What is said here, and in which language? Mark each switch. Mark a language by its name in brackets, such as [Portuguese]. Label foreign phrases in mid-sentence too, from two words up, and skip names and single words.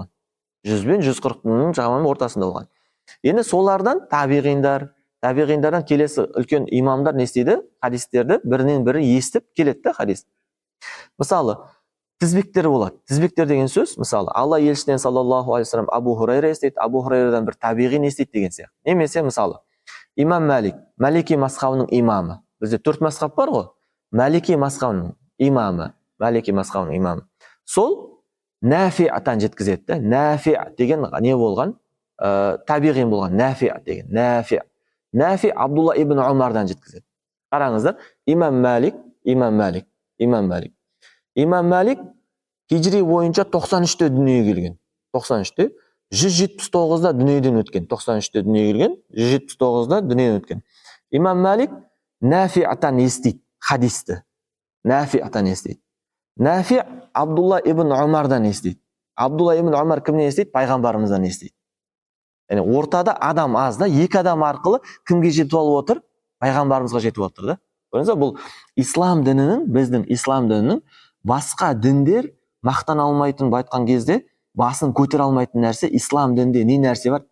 [Kazakh] 100 бен 140 мыңның жағынан ортасында болған. Енді солардан табиғиндардан келесі үлкен имамдар не істейді? Хадистерді бірінен бірі естіп келеді хадис. Мысалы, тізбектер болады. Тізбектер деген сөз, мысалы, Алла елшісінен [Arabic] صلى الله عليه وسلم [Kazakh] Абу Хурайра естейді, Абу Хурайрадан бір табиғин естейді деген сияқты. Немесе, мысалы, имам Малик, Малики мазхабының имамы. Бізде 4 мазхаб бар ғой. Малики мазхабының имамы. Сол Нафи'тан жеткізеді. Нафи' деген не болған? Табиғин болған. Нафи' деген. Нафи' Абдулла ибн Умардан жеткізеді. Қараңыздар, имам Малик хижри бойынша 93-те дүниеге келген. 93-те 179-да дүниеден өткен. 93-те дүниеге келген, 179-да дүниеден өткен. Имам Малик Нафи'тан естейді хадисті. Нафи' Абдулла ибн Умардан естейді. Абдулла ибн Умар кімнен естейді? Пайғамбарымыздан естейді. Яғни ортада адам аз да, екі адам арқылы кімге жетіп алып отыр? Пайғамбарымызға жетіп отыр да. Көрдіңіз бе, бұл ислам дінінің, біздің ислам дінінің басқа діндер мақтан алмайтын айтқан кезде басын көтере алмайтын нәрсе, ислам дінінде не нәрсе бар?